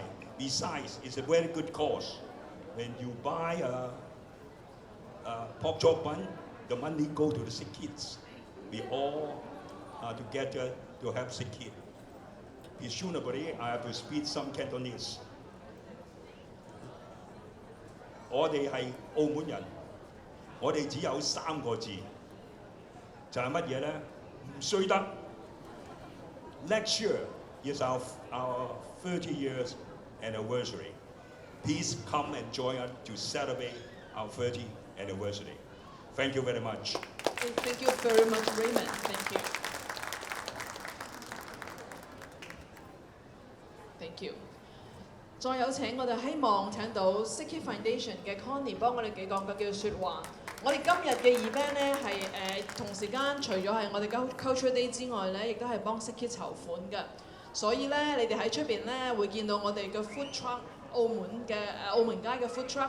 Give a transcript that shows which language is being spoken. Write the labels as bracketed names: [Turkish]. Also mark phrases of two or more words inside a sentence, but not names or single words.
[English] Besides, it's a very good cause. When you buy a pork chop bun, the money go to the sick kids. We all are together to help sick kids. Presumably, I have to speak some Cantonese. [Cantonese] 我哋係澳門人，我哋只有3個字，就係乜嘢咧？唔衰得。 [English] Next year is our 30 years anniversary. Please come and join us to celebrate our 30th anniversary. Thank you very much. Thank you very much, Raymond. Thank you. Thank you. [Cantonese] 再有請我哋希望請到 Sikhi Foundation 嘅 Connie 幫我哋幾講句説話。我哋今日嘅 event 咧係同時間除咗係我哋 Culture Day 之外咧，亦都係幫 Sikhi 籌款嘅。所以咧，你哋喺出邊咧會見到我哋嘅 [English] food truck， [Cantonese] 澳門街嘅 [English] food truck。